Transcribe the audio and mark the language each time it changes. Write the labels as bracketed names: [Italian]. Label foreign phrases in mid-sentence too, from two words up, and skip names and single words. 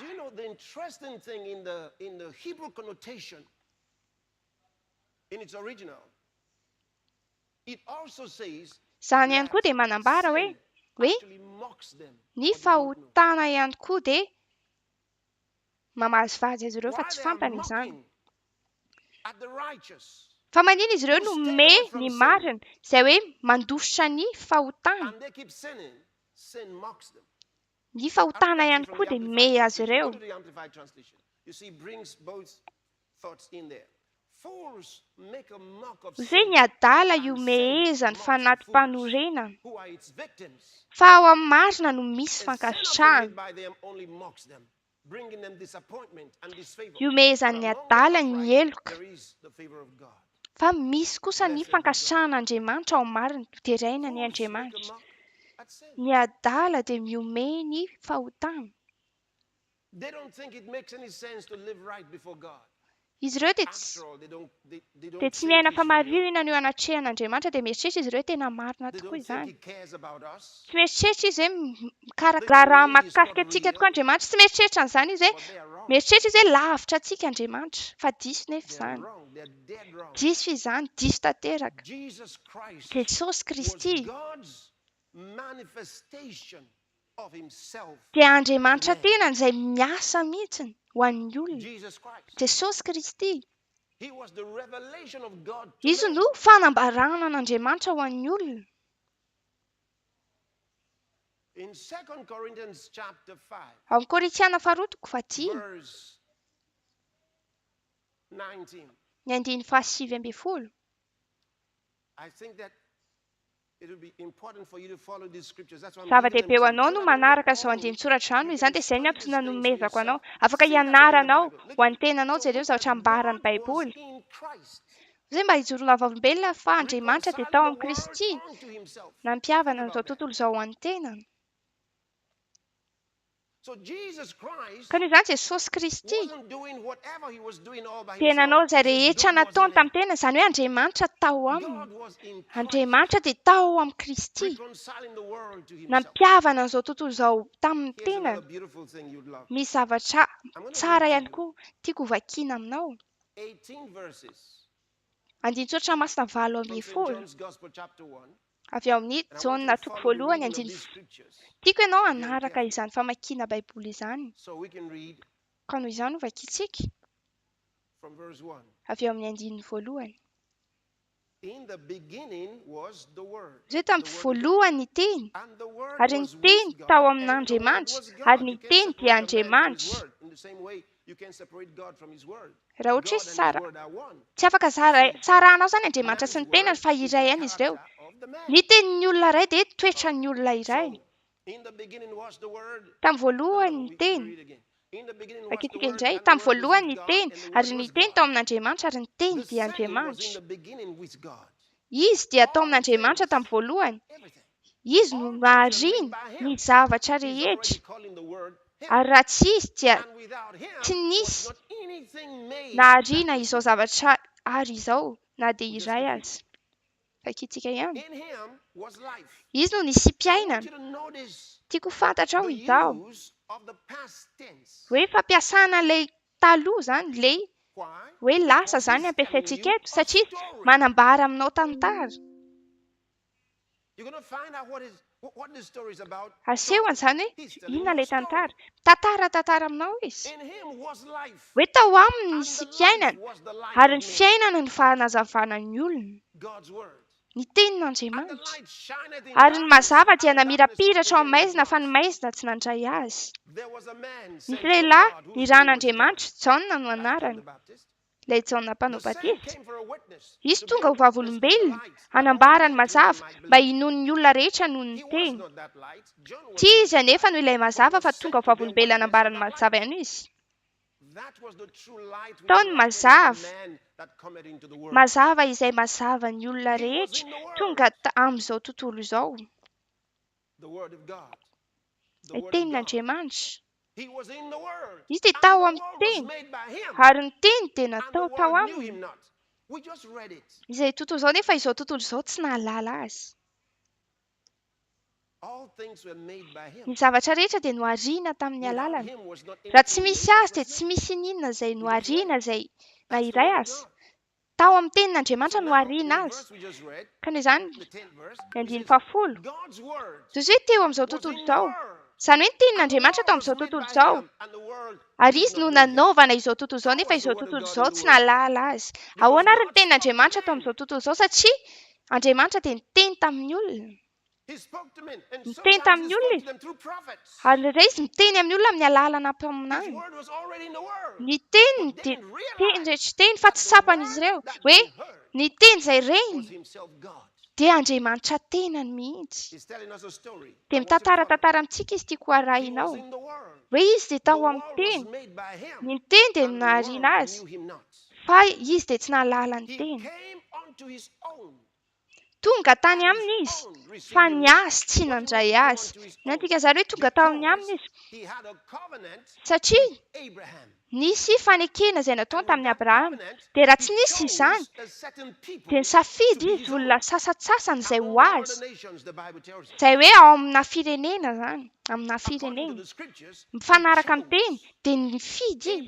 [English] Do you know the interesting thing in the Hebrew connotation, in its original, it also says [Malagasy] izany ihany koa dia manambara hoe [English] actually mocks them. [Malagasy] ny fahotana ihany koa dia mamahazo vazy azy ireo fa [English] Why [Malagasy] tsy [English] they are [Malagasy] fantany izany. [English] mocking at the righteous, [Malagasy] Fa manino izy ireo no me ny marina izay hoe mandositra ny fahotana. [English] and they keep sinning, sin mocks them. [Malagasy] Ny fahotana ihany koa dia me azy ireo. [English] Go to the Amplified Translation. You see, it brings both thoughts in there. Fools make a mock of [Malagasy] Izay [English] sin, [Malagasy] ny adala io [English] and sin [Malagasy] mehezany [English] mocks the [Malagasy] fanatim-panorenana. [English] fools, who are its victims. [Malagasy] Fa ao amin'ny marina no misy [English] A sin often [Malagasy] fankasitrahana. [English] made by them only mocks them, bringing them disappointment and disfavor. [Malagasy] Io mehezan'ny [English] But among [Malagasy] adala [English] the [Malagasy] ny [English] upright, [Malagasy] eloka. [English] there is the favor of God. [Malagasy] Fa misy kosa ny fankasitrahan'Andriamanitra ao amin'ny marina teraina ny [English] Fools make a [Malagasy] Andriamanitra. [English] mock at sin. [Malagasy] Ny adala dia miome ny fahotana. [English] They don't think it makes any sense to live right before God. [Malagasy] Izy ireo dia [English] After all, they don't [Malagasy] tsy [English] think [Malagasy] miaina [English] He's [Malagasy] fa [English] real. [Malagasy] marina ny eo anatrehan'Andriamanitra dia mieritreritra izy ireo tena marina [English] They [Malagasy] tokoa [English] don't think [Malagasy] izany. [English] He cares about us. [Malagasy] Tsy mieritreritra izy hoe mikarakara mahakasika antsika tokoa Andriamanitra. Tsy mieritreritra an'izany izy hoe [English] But they are wrong. [Malagasy] mieritreritra izy hoe lavitra antsika Andriamanitra. Fa diso nefa [English] They are [Malagasy] izany. [English] wrong. They're dead wrong. [Malagasy] Diso izany, diso tanteraka. [English] Jesus Christ [Malagasy] Jesosy [English] was [Malagasy] Kristy [English] God's manifestation of Himself. [Malagasy] dia Andriamanitra tena izay miasa mihitsiny ho an'ny olona. [English] Jesus Christ. [Malagasy] Jesosy Kristy. [English] He was the revelation of God to [Malagasy] Izy [English] men. [Malagasy] no fanambarana an'Andriamanitra ho an'ny olona. [English] In 2 Corinthians chapter 5, [Malagasy] Ao amin'ny Korintiana faharotoko fadimy, [English] verse 19, [Malagasy] ny andiny fahasivy ambin'ny folo. [English] I think that it would be important for you to follow these scriptures. That's why I'm [Malagasy] Zava-dehibe [English] giving [Malagasy] ho [English] them to you. [Malagasy] anao [English] So [Malagasy] no [English] that when [Malagasy] manaraka [English] we're [Malagasy] izao [English] home, [Malagasy] andiny tsoratra ano, [English] you [Malagasy] izany [English] can [Malagasy] dia izay ny [English] study these [Malagasy] antony [English] things for [Malagasy] nanomezako anao. [English] yourself. [Malagasy] Afaka [English] See that in the [Malagasy] ianaranao [English] Bible. Look [Malagasy] ho [English] at [Malagasy] an'ny tenanao [English] it. [Malagasy] izay ireo [English] So [Malagasy] zavatra [English] that [Malagasy] ambaran'ny [English] God was [Malagasy] Baiboly. [English] in Christ, [Malagasy] Izay mba hijoroana vavolombelona fa Andriamanitra dia tao [English] reconciling [Malagasy] amin'ny [English] the [Malagasy] Kristy. [English] world unto Himself. [Malagasy] Nampihavana [English] Think [Malagasy] an'izao [English] about that. [Malagasy] tontolo izao ho an'ny tenany. [English] So Jesus Christ [Malagasy] Ka noho izany Jesosy Kristy [English] wasn't doing whatever He was doing all by [Malagasy] dia nanao [English] Himself. [Malagasy] izay [English] It says [Malagasy] rehetra [English] God was [Malagasy] nataony [English] in Him. [Malagasy] tamin'ny tenany, izany hoe Andriamanitra tao aminy. [English] God was in Christ, [Malagasy] Andriamanitra dia tao amin'ny Kristy. [English] reconciling the world to Himself. [Malagasy] Nampihavana an'izao tontolo izao tamin'ny [English] Here's another [Malagasy] tenany. [English] beautiful thing you'd love. [Malagasy] Misy zavatra [English] I'm going to [Malagasy] tsara [English] read [Malagasy] ihany [English] to [Malagasy] koa tiako ho vakiana aminao. [English] 18 verses [Malagasy] Andiny tsoratra masina valo [English] from [Malagasy] ambin'ny [English] St. [Malagasy] folo. [English] John's Gospel chapter 1. [Malagasy] avy eo amin'ny [English] And I want you [Malagasy] jaona [English] to [Malagasy] toko [English] follow the [Malagasy] voalohany [English] reading of [Malagasy] andiny [English] these scriptures [Malagasy] tiako ianao [English] very [Malagasy] hanaraka [English] carefully. [Malagasy] izany famakiana baiboly izany [English] So we can read [Malagasy] ka noho izany ho vakiantsika [English] from verse 1. [Malagasy] avy eo amin'ny andininy voalohany [English] In the beginning was the Word. [Malagasy] zay [English] The [Malagasy] tamin'ny [English] Word of God. [Malagasy] voalohany ny teny [English] And the Word [Malagasy] ary ny [English] was [Malagasy] teny [English] with [Malagasy] tao [English] God, and the Word [Malagasy] amin'andriamanitra [English] was [Malagasy] ary [English] God. [Malagasy] ny [English] You can't [Malagasy] teny dia [English] separate a man from his [Malagasy] andriamanitra [English] word. In the same way, you can separate God from his word. [Malagasy] raha ohatra [English] God [Malagasy] hoe [English] and his [Malagasy] sara [English] word are one. [Malagasy] tsy afaka saranao zany andriamanitra sy ny tenany fa iray ihany izy ireo ny tenin'ny olona iray dia toetra ny olona iray [English] So, in the beginning was the Word. [Malagasy] tamin'ny voalohany ny [English] We [Malagasy] teny [English] read again. In the beginning was the [Malagasy] vakiantsika [English] Word, [Malagasy] indray [English] and the [Malagasy] tamin'ny [English] Word was [Malagasy] voalohany ny [English] with God, [Malagasy] teny [English] and the [Malagasy] ary [English] Word [Malagasy] ny [English] was [Malagasy] teny [English] God. [Malagasy] tao amin'andriamanitra ary ny teny [English] The [Malagasy] dia [English] same was in [Malagasy] andriamanitra [English] the beginning with God. [Malagasy] izy dia tao [English] All [Malagasy] amin'andriamanitra [English] things, [Malagasy] tamin'ny voalohany [English] everything. [Malagasy] izy no [English] All things were made [Malagasy] mahariny [English] by [Malagasy] ny [English] him. [Malagasy] zavatra [English] He's already [Malagasy] rehetra [English] calling the Word him. [Malagasy] ary raha tsy izy dia [English] And without him [Malagasy] tsy [English] was [Malagasy] nisy [English] not anything made [Malagasy] na [English] that [Malagasy] harina [English] was [Malagasy] izao [English] made. [Malagasy] zavatra ary izao na dia [English] We just [Malagasy] iray [English] keep [Malagasy] azy vakiantsika ihany [English] In him was life. [Malagasy] izy no [English] I want [Malagasy] nisy-piainana [English] you to notice [Malagasy] tiako fantatra ao [English] the [Malagasy] izao [English] use of the past tense. [Malagasy] hoe fampiasana ilay taloha zany lay [English] Why? [Malagasy] hoe lasa [English] Because [Malagasy] zany [English] he's [Malagasy] ampiasaintsika [English] telling you [Malagasy] eto [English] a [Malagasy] satria [English] story. [Malagasy] manambara aminao tantara [English] You're going to find out what the story is about. [Malagasy] asehony zany hoe [English] He's telling [Malagasy] inona [English] you a [Malagasy] ilay [English] story. [Malagasy] tantara aminao izy [English] In him was life. [Malagasy] hoe tao aminy [English] And [Malagasy] nisy [English] the life [Malagasy] fiainana [English] was the light [Malagasy] ary [English] of [Malagasy] ny [English] men. [Malagasy] fiainana ny fahanazavana ny olona [English] God's word. [Malagasy] ny [English] And the [Malagasy] tenin'andriamanitra [English] light shineth in [Malagasy] ary ny [English] darkness, [Malagasy] mazava dia [English] and the darkness [Malagasy] namirapiratra ao [English] comprehended [Malagasy] maizina [English] it [Malagasy] fa ny [English] not. [Malagasy] maizina tsy nandray azy [English] There was a man [Malagasy] nisy [English] sent from [Malagasy] lehilahy [English] God [Malagasy] ny [English] whose name was John, [Malagasy] ran'andriamanitra jaona no [English] as John [Malagasy] anarany [English] the Baptist. [Malagasy] ilay jaona mpanao [English] The same [Malagasy] batista [English] came for a witness, [Malagasy] izy [English] to [Malagasy] tonga [English] bear [Malagasy] ho [English] witness to the [Malagasy] vavolombelona [English] light, that all [Malagasy] hanambarany [English] men through him [Malagasy] mazava [English] might [Malagasy] mba [English] believe. [Malagasy] hinony ny olona rehetra noho ny [English] He was [Malagasy] teny [English] not that light. John was [Malagasy] tsy [English] not [Malagasy] izy [English] that [Malagasy] anefa [English] light, [Malagasy] no ilay [English] but he [Malagasy] mazava fa [English] was [Malagasy] tonga ho [English] sent to bear [Malagasy] vavolombelona [English] witness of [Malagasy] hanambarany [English] that [Malagasy] mazava [English] light. [Malagasy] ihany izy [English] That was the true light which [Malagasy] tao ny [English] lightened the [Malagasy] mazava [English] man that cometh into the world. [Malagasy] mazava izay mazava ny olona [English] He was [Malagasy] rehetra [English] in the word, [Malagasy] tonga amin'izao tontolo izao [English] the word of God. The [Malagasy] ilay [English] word of God. [Malagasy] tenin'andriamanitra [English] He was in the word, [Malagasy] izy dia [English] and [Malagasy] tao [English] the [Malagasy] amin'ny [English] word was [Malagasy] teny [English] made by him, [Malagasy] ary ny teny dia [English] and the [Malagasy] natao tao [English] word knew [Malagasy] aminy [English] him not. We just read it. [Malagasy] izay tontolo izao nefa izao tontolo izao tsy nahalala azy [English] All things were made by him. [Malagasy] ny zavatra rehetra dia nohariana tamin'ny [English] Without [Malagasy] alalany [English] him was not [Malagasy] raha tsy [English] anything [Malagasy] misy [English] made [Malagasy] azy [English] that [Malagasy] dia [English] was [Malagasy] tsy [English] made. [Malagasy] misy ninona izay [English] We just read [Malagasy] nohariana [English] it. [Malagasy] izay na [English] That's the [Malagasy] iray [English] word of [Malagasy] azy [English] God. [Malagasy] tao amin'ny [English] So [Malagasy] tenin'andriamanitra [English] now, in [Malagasy] nohariana [English] the [Malagasy] azy [English] verse we just read, [Malagasy] ka noho izany [English] the 10th verse, [Malagasy] ny [English] it [Malagasy] andiny [English] says, [Malagasy] fahafolo [English] God's word [Malagasy] toy izay hoe teo amin'izao [English] was [Malagasy] tontolo [English] in the [Malagasy] izao [English] world, [Malagasy] izany hoe ny [English] and the [Malagasy] tenin'andriamanitra [English] world [Malagasy] tao [English] was [Malagasy] amin'izao [English] made [Malagasy] tontolo [English] by [Malagasy] izao [English] him, and the world [Malagasy] ary [English] did [Malagasy] izy [English] not [Malagasy] no [English] know him. [Malagasy] nanaovana izao tontolo izao [English] How [Malagasy] nefa [English] was the [Malagasy] izao [English] word of [Malagasy] tontolo [English] God [Malagasy] izao [English] in the [Malagasy] tsy [English] world? [Malagasy] nahalala azy [English] Because [Malagasy] ahoana ary ny [English] God spoke to [Malagasy] tenin'andriamanitra tao [English] men. [Malagasy] amin'izao tontolo izao satria andriamanitra dia niteny tamin'ny olona [English] He spoke to men, and [Malagasy] niteny [English] sometimes he [Malagasy] tamin'ny [English] spoke [Malagasy] olona [English] to them through prophets. [Malagasy] ary ray izy miteny amin'ny olona amin'ny alalana [English] His [Malagasy] mpaminany [English] word was already in the world, [Malagasy] ny teniny [English] but they [Malagasy] dia [English] didn't [Malagasy] teny [English] realize [Malagasy] rehetra teny fa [English] that [Malagasy] tsy [English] the [Malagasy] sapan'izy [English] word [Malagasy] ireo [English] that [Malagasy] hoe [English] they heard [Malagasy] ny teny izay reny [English] was himself God. [Malagasy] dia andriamanitra tenany mihitsy [English] He's telling us a story. [Malagasy] dia [English] I want you to follow. [Malagasy] mitantara amintsika izy tiako [English] He [Malagasy] arahinao [English] was in the world. [Malagasy] hoe izy dia [English] The [Malagasy] tao amin'ny [English] world was [Malagasy] teny [English] made by him, [Malagasy] ny teny dia [English] and the [Malagasy] nahariana [English] world [Malagasy] azy [English] knew him not. [Malagasy] fa izy dia tsy nahalala ny [English] He [Malagasy] teny [English] came unto his own, [Malagasy] tonga tany [English] and his [Malagasy] aminy izy [English] own received [Malagasy] fa [English] him [Malagasy] ny [English] not. [Malagasy] azy tsy [English] What [Malagasy] nandray [English] made him [Malagasy] azy [English] unto his [Malagasy] ny [English] own? [Malagasy] antika zareo hoe tonga tao amin'ny aminy [English] Because [Malagasy] izy [English] he had a covenant [Malagasy] satria [English] with Abraham. [Malagasy] nisy fanekena izay nataony [English] And with [Malagasy] tamin'ny [English] that [Malagasy] abrahama [English] covenant, [Malagasy] dia raha [English] he [Malagasy] tsy nisy izany [English] chose a certain people [Malagasy] dia [English] to [Malagasy] nisafidy [English] be [Malagasy] izy [English] his [Malagasy] olona [English] own. [Malagasy] sasatsasany izay ho [English] Among all the [Malagasy] azy [English] nations, the Bible tells us. [Malagasy] izay hoe ao amina firenena zany amina [English] According to [Malagasy] firenena [English] the scriptures, he [Malagasy] mifanaraka amin'ny teny [English] chose [Malagasy] dia nifidy izy